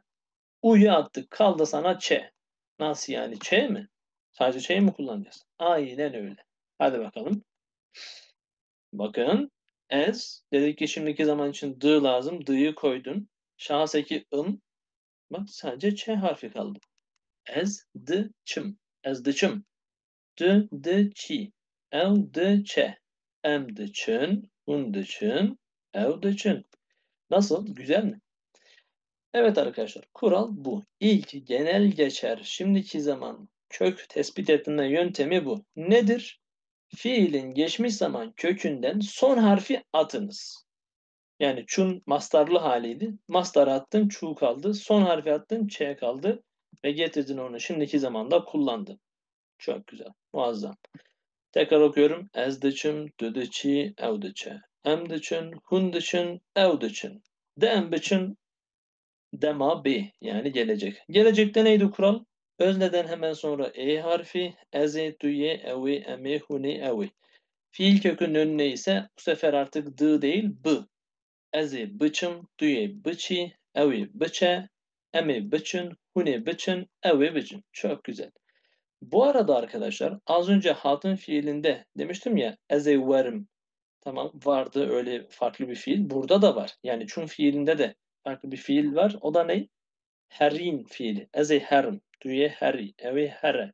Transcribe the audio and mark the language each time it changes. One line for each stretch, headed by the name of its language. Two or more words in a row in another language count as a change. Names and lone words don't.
Turkish: U'yu attık. Kaldı sana ç. Nasıl yani? Ç mi? Sadece ç'yi mi kullanacağız? Aynen öyle. Hadi bakalım. Bakın. As. Dedik ki şimdiki zaman için d lazım. D'yı koydun. Şahıs eki ım. Bak sadece ç harfi kaldı.
Kurdish: As, d, çım. As, d, çım. D, d, çi. Ev, d, ç. Em, d, çın. Un, d, çın. Ev, d, çın.
Turkish: Nasıl? Güzel mi? Evet arkadaşlar, kural bu. İlk genel geçer şimdiki zaman kök tespit etme yöntemi bu. Nedir? Fiilin geçmiş zaman kökünden son harfi atınız. Yani çun mastarlı haliydi. Mastarı attın çu kaldı. Son harfi attın ç kaldı. Ve getirdin onu şimdiki zamanda kullandın. Çok güzel. Muazzam. Tekrar okuyorum.
Kurdish: Ez diçim, dü diçi, ev diçe. Em diçin, hun diçin, ev diçin. De em biçin, dema bi.
Turkish: Yani gelecek. Gelecekte neydi kural? Özneden hemen sonra e harfi.
Kurdish: Eze, duye, evi, emi, huni, evi.
Turkish: Fiil kökünün önüne ise bu sefer artık dı değil b.
Kurdish: Ezi biçim, duye biçi, evi biçe, emi biçin, huni biçin, evi biçin.
Turkish: Çok güzel. Bu arada arkadaşlar az önce hatın fiilinde demiştim ya
Kurdish: eze verim.
Turkish: Tamam vardı öyle farklı bir fiil. Burada da var. Yani çun fiilinde de farklı bir fiil var. O da ne? Herin fiili.
Kurdish: Eze herim. Duye heri. Evi here.